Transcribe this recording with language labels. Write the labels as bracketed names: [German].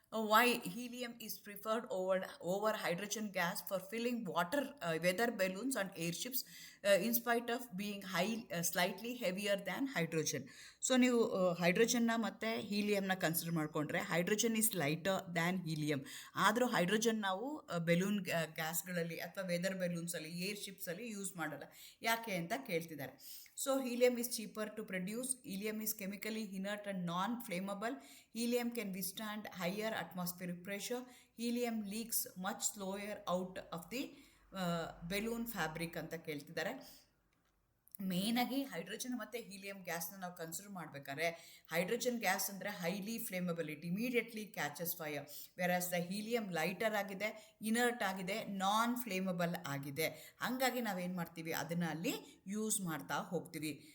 [English] Why helium is preferred over hydrogen gas for filling weather balloons and airships in spite of being slightly heavier than hydrogen. [Kannada] So ನೀವು ಹೈಡ್ರೋಜನ್ನ ಮತ್ತು ಹೀಲಿಯಮ್ನ consider ಮಾಡಿಕೊಂಡ್ರೆ [English] Hydrogen is lighter than helium. [Kannada] ಆದರೂ hydrogen ನಾವು balloon ಗ್ಯಾಸ್ಗಳಲ್ಲಿ ಅಥವಾ weather ಬೆಲೂನ್ಸಲ್ಲಿ, ಏರ್ಶಿಪ್ಸಲ್ಲಿ use ಮಾಡಲ್ಲ. ಯಾಕೆ ಅಂತ ಕೇಳ್ತಿದ್ದಾರೆ. [English] So helium is cheaper to produce. Helium is chemically inert and non-flammable. Helium can withstand higher atmospheric pressure. Helium leaks much slower out of the balloon fabric [Kannada] ಅಂತ ಕೇಳ್ತಿದ್ದಾರೆ. ಮೇಯ್ನಾಗಿ hydrogen ಮತ್ತು helium ಗ್ಯಾಸ್ನ ನಾವು consider ಮಾಡಬೇಕಾದ್ರೆ, ಹೈಡ್ರೋಜನ್ ಗ್ಯಾಸ್ ಅಂದರೆ [English] Highly flammable, it immediately catches fire. [Kannada] ವೆರಾಸ್ the helium lighter ಆಗಿದೆ, inert ಆಗಿದೆ, ನಾನ್ flammable ಆಗಿದೆ. ಹಾಗಾಗಿ ನಾವೇನು ಮಾಡ್ತೀವಿ, ಅದನ್ನು ಅಲ್ಲಿ ಯೂಸ್ ಮಾಡ್ತಾ ಹೋಗ್ತೀವಿ.